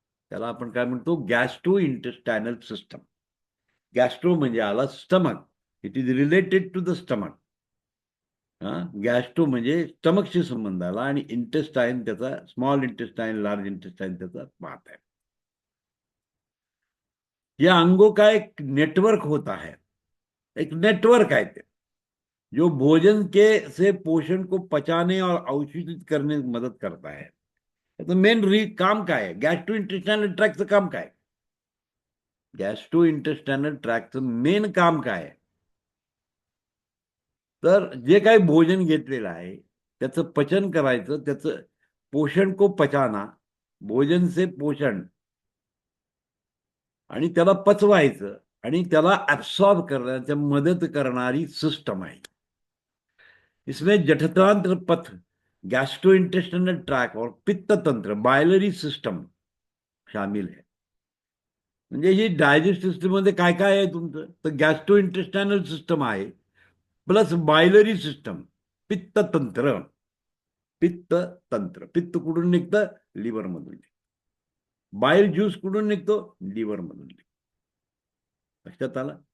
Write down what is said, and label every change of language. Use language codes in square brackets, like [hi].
[mr] त्याला आपण काय म्हणतो, गॅस्ट्रो इंटेस्टायनल सिस्टम. गॅस्ट्रो म्हणजे आला stomach, [en] It is related to the stomach. [mr] Gastro म्हणजे स्टमकशी संबंध आला आणि इंटेस्टाईन त्याचा स्मॉल इंटेस्टाईन, लार्ज इंटेस्टाईन त्याचा पार्ट आहे. [hi] ये अंगों का एक नेटवर्क होता है, एक नेटवर्क है जो भोजन के से पोषण को पचाने और अवशोषित करने में मदद करता है. [mr] तो मेन काम काय आहे, गॅस्ट्रो इंटेस्टायनल ट्रॅकचं काम काय? गॅस्ट्रो इंटेस्टायनल ट्रॅकचं मेन काम काय आहे? तर जे काही भोजन घेतलेलं आहे त्याचं पचन करायचं, त्याचं [hi] पोषण को पचाना, भोजन से पोषण, [mr] आणि त्याला पचवायचं आणि त्याला ऍब्सॉर्ब करण्याची मदत करणारी सिस्टम आहे. [hi] इसमें जठरांत्र पथ, गैस्ट्रो इंटेस्टाइनल ट्रैक और पित्त तंत्र, बायलरी सिस्टम शामिल है. [mr] म्हणजे ही डायजेस्टिव्ह सिस्टम मध्ये काय काय आहे तुमचं, तर गॅस्ट्रो इंटेस्टाइनल सिस्टम आहे, प्लस बायलरी सिस्टम, पित्त तंत्र. पित्त तंत्र, पित्त कुठून निघतं, लिव्हर मधून. बाईल ज्यूस कुठून निघतो, लिव्हर मधून निघतो. लक्षात आला?